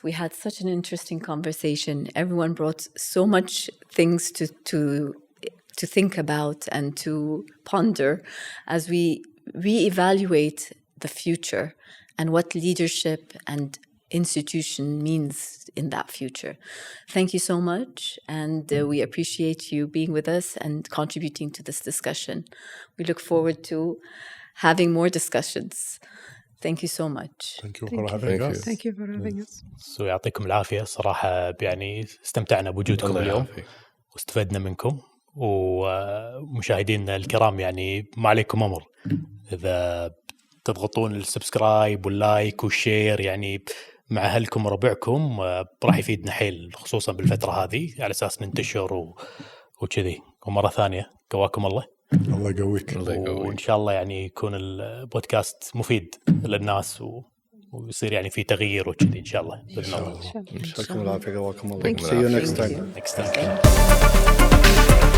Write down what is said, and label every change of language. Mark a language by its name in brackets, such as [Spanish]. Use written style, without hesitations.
[English] We had such an interesting conversation. Everyone brought so much things to think about and to ponder as we reevaluate the future and what leadership and institution means in that future. Thank you so much, and we appreciate you being with us and contributing to this discussion. We look forward to having more discussions. Thank you so much. Thank you for having us. Thank you for having us. [Arabic] So يعطيكم العافية صراحة، يعني استمتعنا بوجودكم اليوم واستفدنا منكم، ومشاهدينا الكرام يعني ما عليكم أمر، إذا تضغطون السبسكرايب واللايك والشير يعني مع أهلكم وربعكم راح يفيدنا حيل، خصوصا بالفترة هذه على أساس ننتشر وكذي. ومرة ثانية قواكم الله. الله يقويك. وإن شاء الله يعني يكون البودكاست مفيد للناس ويصير يعني في تغيير وكذي إن شاء الله. يعطيكم العافية قواكم الله. [English] See you next time.